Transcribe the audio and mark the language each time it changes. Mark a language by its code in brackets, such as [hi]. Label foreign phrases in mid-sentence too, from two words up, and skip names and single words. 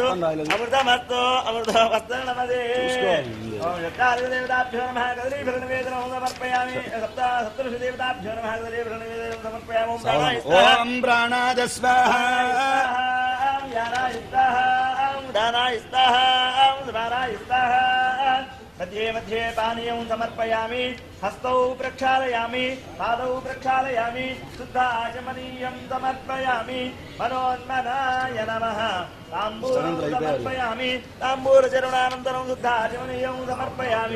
[sa] అమృతమస్తు అమృతమస్తు నమదే. ఓం యత్కార్యదేవతాభ్యో నమః. కదలీఫలనివేదనం సమర్పయామి. సప్తఋషిదేవతాభ్యో నమః. కదలీఫలనివేదనం సమర్పయామి. ఓం ప్రాణాయ స్వాహా. యానాయ స్వాహా. దానాయ స్వాహా. స్మరాయ స్వాహా. मध्ये मध्ये पानीयं समर्पयामि. हस्तौ प्रक्षालयामि. पादौ प्रक्षालयामि. शुद्धाचमनीयं समर्पयामि. मनोन्मनाय नमः. ताम्बूलं समर्पयामि. ताम्बूलचरणानन्तरं शुद्धाचमनीयं समर्पयामि.